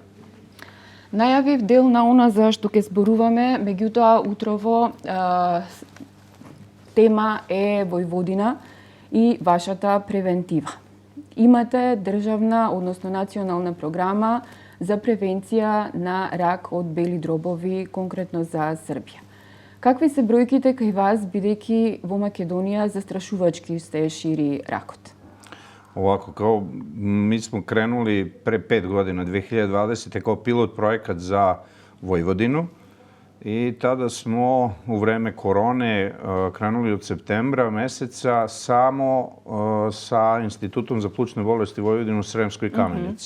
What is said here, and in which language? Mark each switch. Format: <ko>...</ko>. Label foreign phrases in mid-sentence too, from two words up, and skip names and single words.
<mk>Најавив дел на она за што ќе зборуваме, меѓутоа утрово тема е Војводина и вашата превентива. Имате државна, односно национална програма за превенција на рак од бели дробови, конкретно за Србија. Какви се бројките кај вас, бидејќи во Македонија застрашувачки се шири ракот?</mk> <sr>Ovako, mi smo krenuli pre 5 godina, 2020. kao pilot projekat za Vojvodinu i tada smo u vreme korone krenuli od septembra meseca samo sa Institutom za plućne bolesti Vojvodinu u Sremskoj Kamenici.</sr>